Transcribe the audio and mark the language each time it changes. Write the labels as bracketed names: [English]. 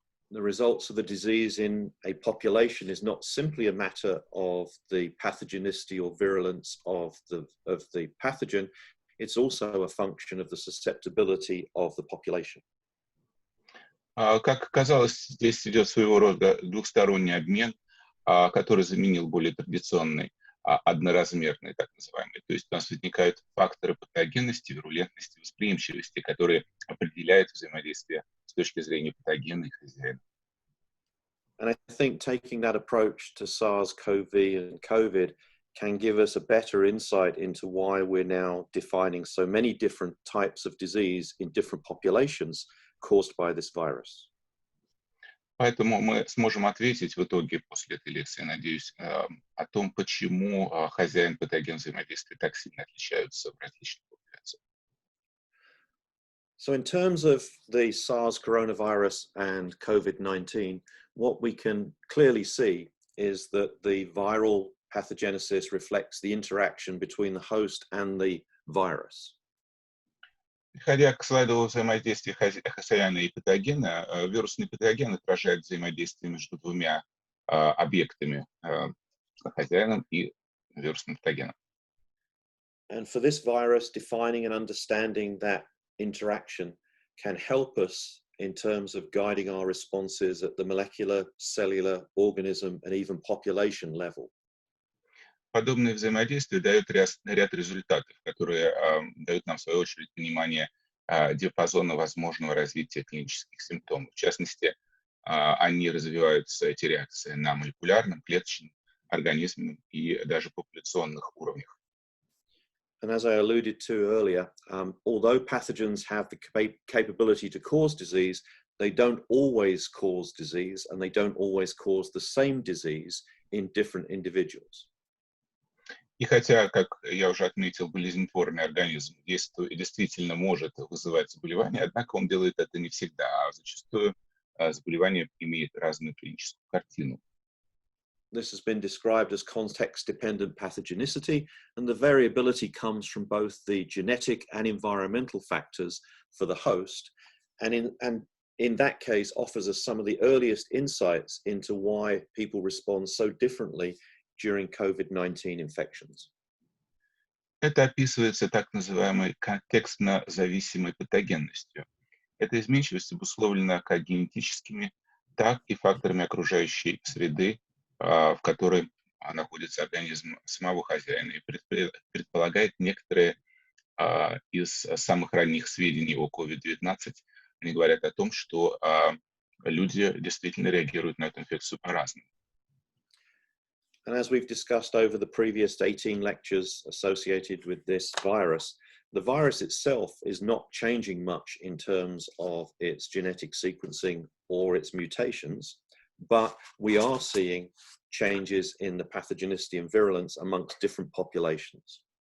[English] The results of the disease in a population is not simply a matter of the pathogenicity or virulence of the pathogen, it's also a function of the susceptibility of the population. [Russian] Как оказалось, здесь идет своего рода двухсторонний обмен, который заменил более традиционный одноразмерный, так называемый. То есть у нас возникают факторы патогенности, вирулентности, восприимчивости, которые определяют взаимодействие с точки зрения патогена и хозяина. [English] And I think taking that approach to SARS-CoV and COVID can give us a better insight into why we're now defining so many different types of disease in different populations caused by this virus. [Russian] Поэтому мы сможем ответить в итоге после этой лекции, надеюсь, о том, почему хозяин и патоген взаимодействия так сильно отличаются в различных популяциях. [English] So in terms of the SARS coronavirus and COVID-19, what we can clearly see is that the viral pathogenesis reflects the interaction between the host and the virus. [Russian] Переходя к слайду о взаимодействии хозяина и патогена, вирусный патоген отражает взаимодействие между двумя объектами, хозяином и вирусным патогеном. [English] And for this virus, defining and understanding that interaction can help us in terms of guiding our responses at the molecular, cellular, organism, and even population level. [Russian] Подобное взаимодействие дает ряд результатов, которые дают нам, в свою очередь, понимание диапазона возможного развития клинических симптомов. В частности, они развиваются, эти реакции, на молекулярном, клеточном, организменном и даже популяционных уровнях. [English] And as I alluded to earlier, although pathogens have the capability to cause disease, they don't always cause disease, and they don't always cause the same disease in different individuals. [Russian] И хотя, как я уже отметил, болезнетворный организм действительно может вызывать заболевание, однако он делает это не всегда, а зачастую заболевание имеет разную клиническую картину. [English] This has been described as context-dependent pathogenicity, and the variability comes from both the genetic and environmental factors for the host, and in that case offers us some of the earliest insights into why people respond so differently during COVID-19 infections. [Russian] Это описывается так называемой контекстно-зависимой патогенностью. Эта изменчивость обусловлена как генетическими, так и факторами окружающей среды, в которой находится организм самого хозяина, и предполагает некоторые из самых ранних сведений о COVID-19. Они говорят о том, что люди действительно реагируют на эту инфекцию по-разному. [English] And as we've discussed over the previous 18 lectures associated with this virus, the virus itself is not changing much in terms of its genetic sequencing or its mutations, but we are seeing changes in the pathogenicity and virulence amongst different populations.